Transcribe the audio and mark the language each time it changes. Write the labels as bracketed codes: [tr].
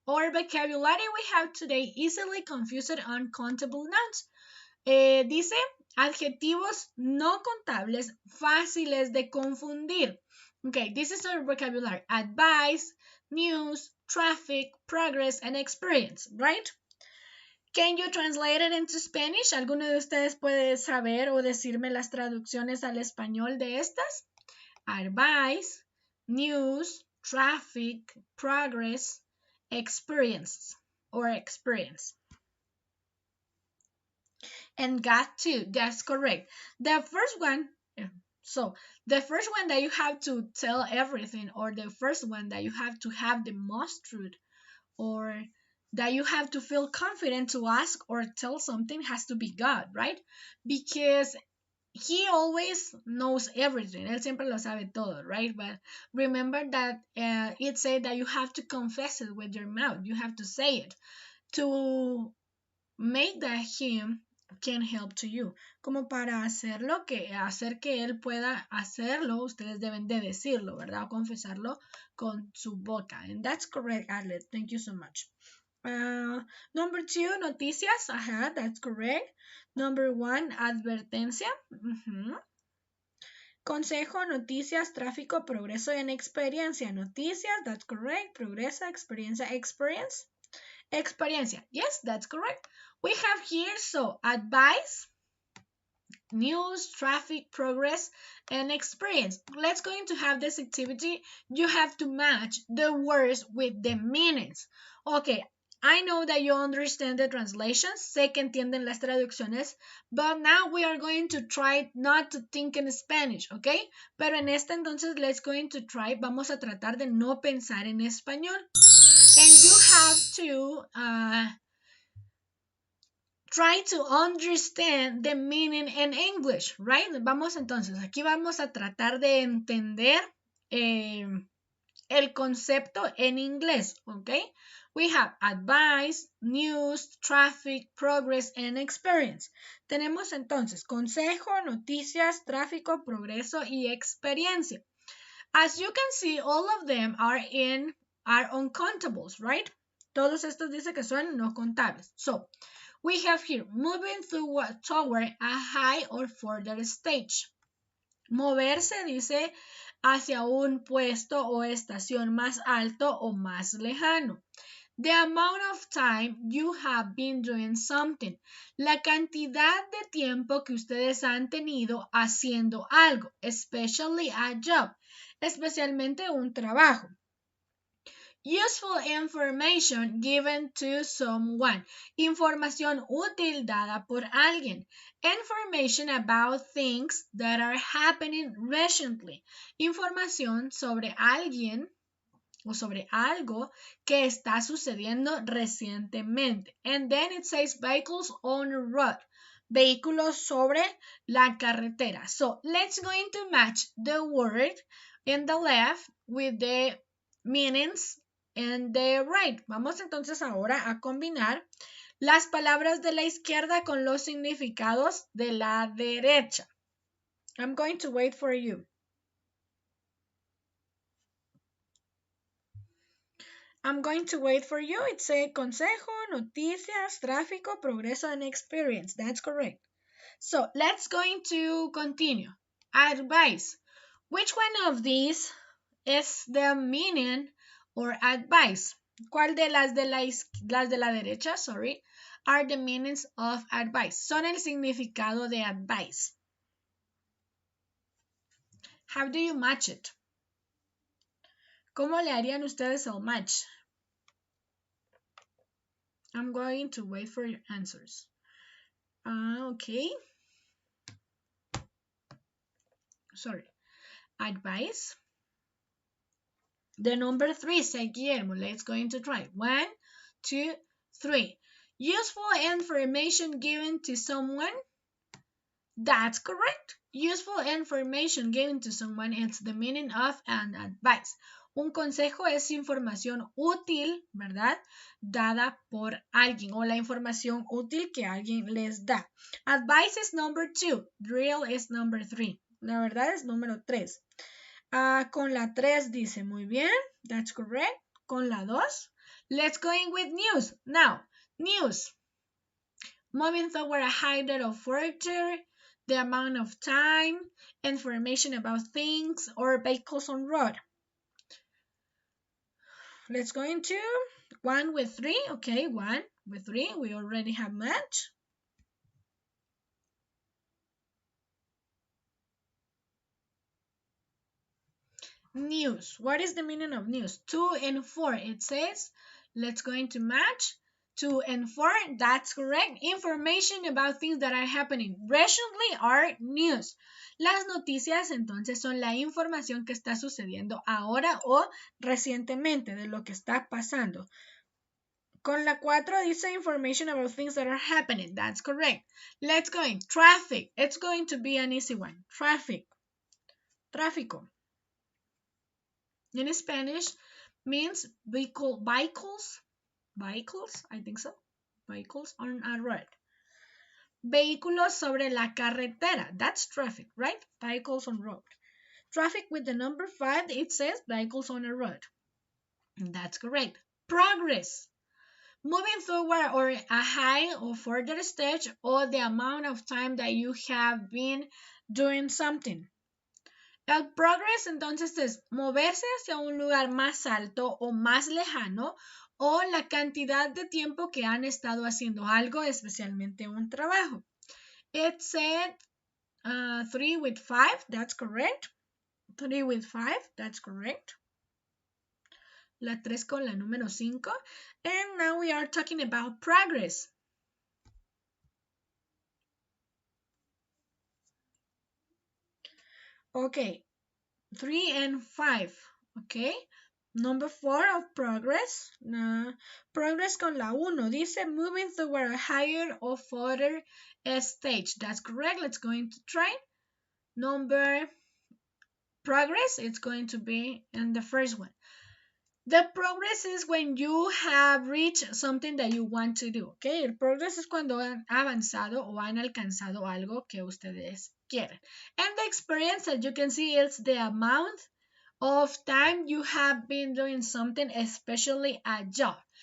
[en] Our vocabulary we have today easily confused uncountable nouns. [es] Dice adjetivos no contables fáciles de confundir. [en] Okay, this is our vocabulary. Advice, news, traffic, progress, and experience, right? Can you translate it into Spanish? [es] ¿Alguno de ustedes puede saber o decirme las traducciones al español de estas? [en] Advice, news, traffic, progress, experience or experience. And got to, that's correct. The first one, so the first one that you have to tell everything, or the first one that you have to have the most truth, or that you have to feel confident to ask or tell something has to be God, right? Because he always knows everything. [es] Él siempre lo sabe todo, right? [en] But remember that it said that you have to confess it with your mouth. You have to say it to make that him can help to you. [es] Como para hacer que él pueda hacerlo, ustedes deben de decirlo, ¿verdad? O confesarlo con su boca. [en] And that's correct, Arlet. Thank you so much. Number 2, noticias. Ajá, that's correct. Number 1, advertencia. [es] Consejo, noticias, tráfico, progreso en experiencia. [en] Noticias, that's correct. [es] Progresa, experiencia, [en] experience. Experiencia. Yes, that's correct. We have here, so advice, news, traffic, progress, and experience. Let's going to have this activity. You have to match the words with the meanings. Okay, I know that you understand the translations, [es] sé que entienden las traducciones, [en] but now we are going to try not to think in Spanish, okay? [es] Pero en esta entonces, [en] let's going to try, [es] vamos a tratar de no pensar en español. [en] And you have to try to understand the meaning in English, right? [es] Vamos entonces, aquí vamos a tratar de entender el concepto en inglés, ¿ok? [en] We have advice, news, traffic, progress, and experience. [es] Tenemos entonces consejo, noticias, tráfico, progreso y experiencia. [en] As you can see, all of them are uncountables, right? [es] Todos estos dice que son no contables. [en] So, we have here moving toward a high or further stage. [es] Moverse dice hacia un puesto o estación más alto o más lejano. [en] The amount of time you have been doing something. [es] La cantidad de tiempo que ustedes han tenido haciendo algo, [en] especially a job, [es] especialmente un trabajo. [en] Useful information given to someone. [es] Información útil dada por alguien. [en] Information about things that are happening recently. [es] Información sobre alguien o sobre algo que está sucediendo recientemente. [en] And then it says vehicles on a road. [es] Vehículos sobre la carretera. [en] So let's going to match the word in the left with the meanings in the right. [es] Vamos entonces ahora a combinar las palabras de la izquierda con los significados de la derecha. [en] I'm going to wait for you. I'm going to wait for you. It's a [es] consejo, noticias, tráfico, progreso, [en] and experience. That's correct. So let's going to continue. Advice. Which one of these is the meaning or advice? [es] ¿Cuál de las de la derecha, [en] sorry, are the meanings of advice? [es] Son el significado de advice. [en] How do you match it? [es] ¿Cómo le harían ustedes el match? [en] I'm going to wait for your answers. Okay. Sorry. Advice. The number 3, say Guillermo. Let's going to try. 1, 2, 3. Useful information given to someone. That's correct. Useful information given to someone is the meaning of an advice. [es] Un consejo es información útil, ¿verdad? Dada por alguien o la información útil que alguien les da. [en] Advice is number 2. Drill is number 3. [es] La verdad es número 3. Con la 3 dice muy bien. [en] That's correct. [es] Con la 2. [en] Let's go in with news. Now, news. Moving toward a higher of furniture, the amount of time, information about things, or vehicles on road. Let's go into 1 with 3. Okay, 1 with 3. We already have match. News. What is the meaning of news? 2 and 4. It says, let's go into match. 2 and 4. That's correct. Information about things that are happening recently are news. [es] Las noticias entonces son la información que está sucediendo ahora o recientemente de lo que está pasando. Con la 4 dice [en] information about things that are happening. That's correct. Let's go in. Traffic. It's going to be an easy one. Traffic. Tráfico. In Spanish means vehicles, I think so. Vehicles on a road. [es] Vehículos sobre la carretera. [en] That's traffic, right? Vehicles on road. Traffic with the number 5, it says vehicles on a road. That's correct. Progress. Moving forward or a high or further stage or the amount of time that you have been doing something. [es] El progress entonces es moverse hacia un lugar más alto o más lejano o la cantidad de tiempo que han estado haciendo algo, especialmente un trabajo. [en] It said 3 with 5, that's correct. 3 with 5, that's correct. [es] La 3 con la número 5. [en] And now we are talking about progress. Okay, 3 and 5, okay. Number 4 of progress. Progress [es] con la 1. [en] Dice moving toward a higher or further stage. That's correct. Let's go into try. Number progress, it's going to be in the first one. The progress is when you have reached something that you want to do, okay? [es] El progress es cuando han avanzado o han alcanzado algo que ustedes quieren. [en] And the experience that you can see is the amount of time you have been doing something, especially a job.